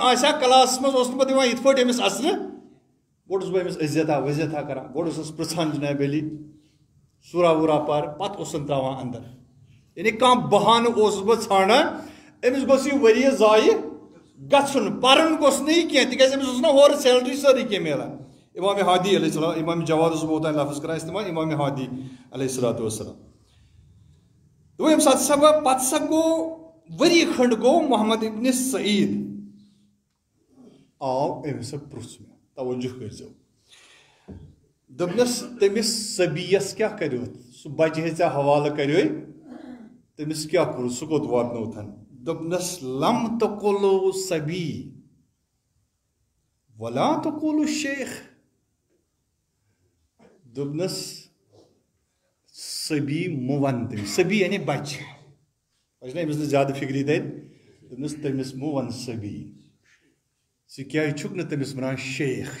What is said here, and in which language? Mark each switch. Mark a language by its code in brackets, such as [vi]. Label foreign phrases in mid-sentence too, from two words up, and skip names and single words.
[ks] آسہِ ہا کلاسس منٛز اوس نہٕ بہٕ دِوان یِتھ پٲٹھۍ أمِس اژنہٕ گۄڈٕ اوسُس بہٕ أمِس عزتھا وزتھا کران گۄڈٕ اوسُس پرژھان جناب علی سورا وورا پر پتہٕ اوسُن تراوان اندر یعنی کانٛہہ بہانہٕ اوسُس بہٕ ژھانڈان أمِس گوٚژھ یہِ ؤریہِ ضایہِ گژھُن پرُن گوٚژھ نہٕ یہِ کینٛہہ تِکیٛازِ أمِس اوس نہ ہورٕ سیلری سٲرٕے کینٛہہ میلان امامِ ہادی [ar] علیہ السلام [ks] امامِ جواد اوسُس بہٕ اوٚتانۍ لفظ کران استعمال امامِ ہادی [ar] علیہ الصلاتُ وسلام [ks] دوٚپُن ییٚمہِ ساتہٕ ہسا بہٕ پتہٕ ہسا گوٚو ؤری کھنٛڈ گوٚو محمد ابن سعیٖد آو أمِس پرُژھ مےٚ توجہ کٔرۍزیو دوٚپنس تٔمِس صبیَس کیٛاہ کریوتھ سُہ بچہِ ہے ژےٚ حوالہٕ کریوے تٔمِس کیٛاہ کوٚر سُہ کوٚت واتنوتھن دوٚپنس [ar] لم تقولوا صبی ولا تقولوا شیخ [ks] دوٚپنس صبی مہٕ ون تٔمِس صبی یعنی بچہِ وۄنۍ چھُنہ أمِس نہٕ زیادٕ فِکری تَتہِ دوٚپنس تٔمِس مہٕ ون صبی ژٕ کیٛازِ چھُکھ نہٕ تٔمِس ونان شیخ